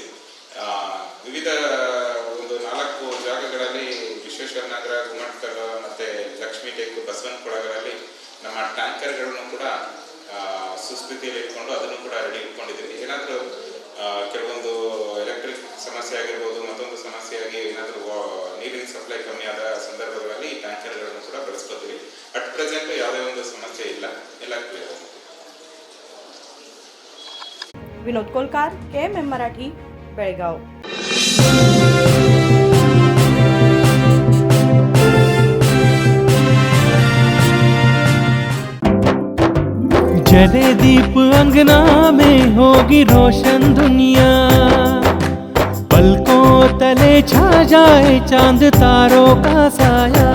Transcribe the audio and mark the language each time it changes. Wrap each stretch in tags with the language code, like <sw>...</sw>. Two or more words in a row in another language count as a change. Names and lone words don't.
<kn>ವಿವಿಧ ಒಂದು 4 ಜಾಗಗಳಲ್ಲಿ ವಿಶ್ವೇಶ್ವರ ನಗರ, ಗುಮ್ಮಟ್ಕಲ್ ಮತ್ತು ಲಕ್ಷ್ಮೀ ಟೇಕ್, ಬಸವನಕೊಳಗಳಲ್ಲಿ ನಮ್ಮ ಟ್ಯಾಂಕರ್ಗಳನ್ನು ಕೂಡ ಸುಸ್ಥಿತಿಯಲ್ಲಿ ಇಟ್ಕೊಂಡು ಅದನ್ನು ಕೂಡ ರೆಡಿ ಇಟ್ಕೊಂಡಿದ್ದೀವಿ. ಏನಾದರೂ ಕೆಲವೊಂದು ಎಲೆಕ್ಟ್ರಿಕ್ ಸಮಸ್ಯೆ ಆಗಿರ್ಬೋದು, ಮತ್ತೊಂದು ಸಮಸ್ಯೆಯಾಗಿ ಏನಾದರೂ ನೀರಿನ ಸಪ್ಲೈ ಕಮ್ಮಿ ಆದ ಸಂದರ್ಭಗಳಲ್ಲಿ ಈ ಟ್ಯಾಂಕರ್ಗಳನ್ನು ಕೂಡ ಬಳಸ್ಕೊತೀವಿ.</kn> <en>at present</en> <kn>ಯಾವುದೇ ಒಂದು ಸಮಸ್ಯೆ ಇಲ್ಲ, ಎಲ್ಲ ಕ್ಲಿಯರ್ ಆಗಿದೆ.</kn> <mr>विनोद कोलकार, KMM मराठी, बेळगाव.</mr> <hi>जले दीप अंगना में होगी रोशन दुनिया, पलकों तले छा जाए चांद तारों का साया,</hi>